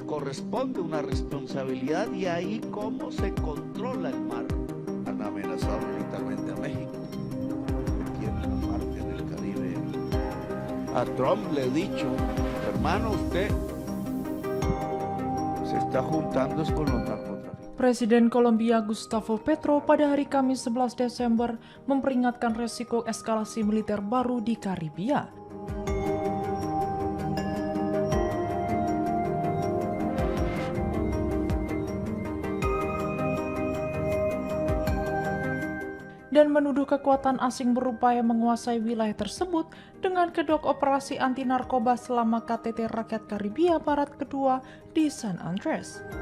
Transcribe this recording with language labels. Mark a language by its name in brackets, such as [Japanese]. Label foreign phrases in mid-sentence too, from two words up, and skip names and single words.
[Spanish] corresponde una responsabilidad y ahí cómo se controla el mar. Han amenazado militarmente a México, que tiene una parte del Caribe. A Trump le he dicho, hermano, usted se está juntando con los narcotraficantes. [Indonesian] Presiden Kolombia Gustavo Petro pada hari Kamis 11 Desember memperingatkan resiko eskalasi militer baru di Karibia. Dan menuduh kekuatan asing berupaya menguasai wilayah tersebut dengan kedok operasi anti narkoba selama KTT Rakyat Karibia Barat kedua di San Andres.